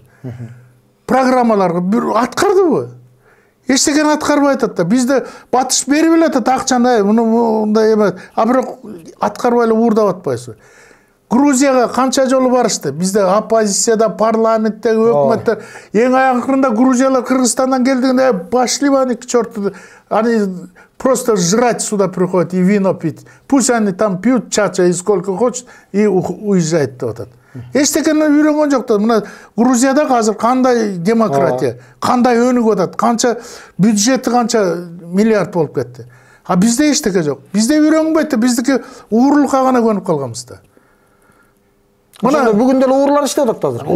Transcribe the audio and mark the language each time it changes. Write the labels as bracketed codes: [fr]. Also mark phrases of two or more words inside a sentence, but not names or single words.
[ky] Программаларга бир аткардыбы? Эчтекени аткарбай атат да. Бизде батыш берип эле атат акчаны, мындай эме, а бирок аткарбай эле уурдап атпайбызбы? Грузияга канча жолу барышты? Бизде оппозицияда, парламентте, өкмөттө эң акырында Грузиялар Кыргызстандан келдигинде [ru] пошли они к черту. Они просто жрать сюда приходят и вино пить. Пусть они там пьют чача и сколько хочет и уезжают [ky] деп атат. Эчтекени үйрөнгөн жок да. Мына Грузияда азыр кандай демократия, кандай өнүгүп атат, канча бюджети канча миллиард болуп кетти. А бизде эчтеке жок. Бизде үйрөнгөнбөйт, биздики уурулукка гана көнүп калганбыз да. Мына бүгүн деле уурлар иштеп атат азыр.